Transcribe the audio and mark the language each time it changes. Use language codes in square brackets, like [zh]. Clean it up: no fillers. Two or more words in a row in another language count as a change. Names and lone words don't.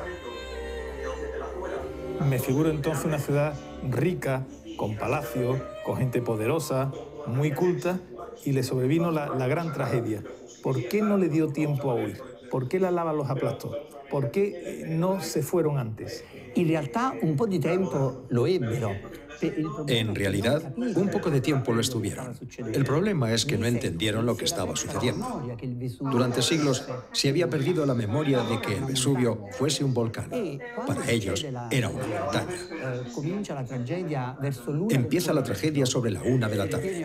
[es] Me figuro entonces una ciudad rica, con palacios, con gente poderosa, muy culta, y le sobrevino la gran tragedia. ¿Por qué no le dio tiempo a huir? ¿Por qué la lava los aplastó? ¿Por qué no se fueron antes? En realidad, [it] un po' di tempo lo ebbero. [es] En realidad, un poco de tiempo lo estuvieron. El problema es que no entendieron lo que estaba sucediendo. Durante siglos se había perdido la memoria de que el Vesubio fuese un volcán. Para ellos era una montaña. Empieza la tragedia sobre la 1 de la tarde.